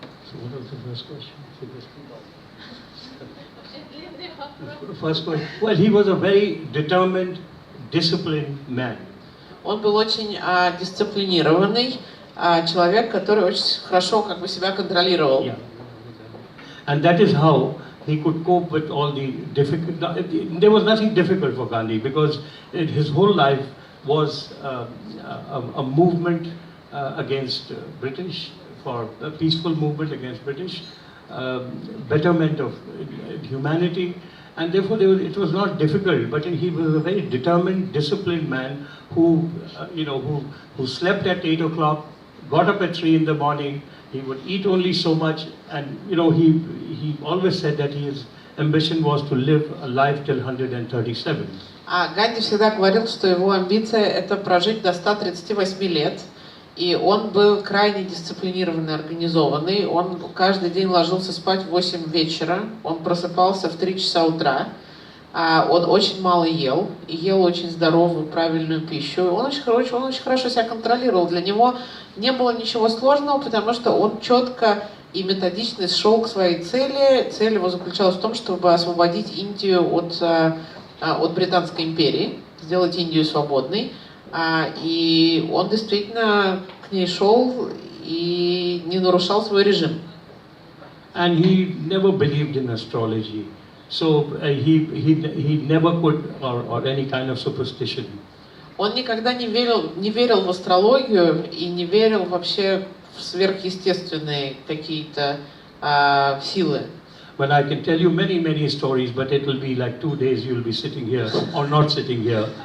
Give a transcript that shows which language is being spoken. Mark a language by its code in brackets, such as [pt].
[en] So what was the first question? First question. Well, he was a very determined, disciplined man. [ru] Он был очень дисциплинированный человек, который очень хорошо себя контролировал. [en] Yeah. And that is how he could cope with all the difficult. There was nothing difficult for Gandhi because his whole life was a movement against British, for a peaceful movement against British, betterment of humanity, and therefore it was not difficult. But he was a very determined, disciplined man who slept at 8 o'clock. Got up at 3 in the morning, he would eat only so much, and he always said that his ambition was to live a life till 137. [ru] Ганди всегда говорил, что его амбиция это прожить до 138 лет, и он был крайне дисциплинированный, организованный. Он каждый день ложился спать в 8 вечера, он просыпался в 3 часа утра. Он очень мало ел, и ел очень здоровую, правильную пищу. Он очень хорошо себя контролировал. Для него не было ничего сложного, потому что он четко и методично шел к своей цели. Цель его заключалась в том, чтобы освободить Индию от Британской империи, сделать Индию свободной. И он действительно к ней шел и не нарушал свой режим. [en] And he never believed in astrology. So he never put or any kind of superstition. [ru] Он никогда не верил в астрологию и не верил вообще в сверхъестественные какие-то силы. [en] But I can tell you many stories, but it will be like 2 days you'll be sitting here or not sitting here.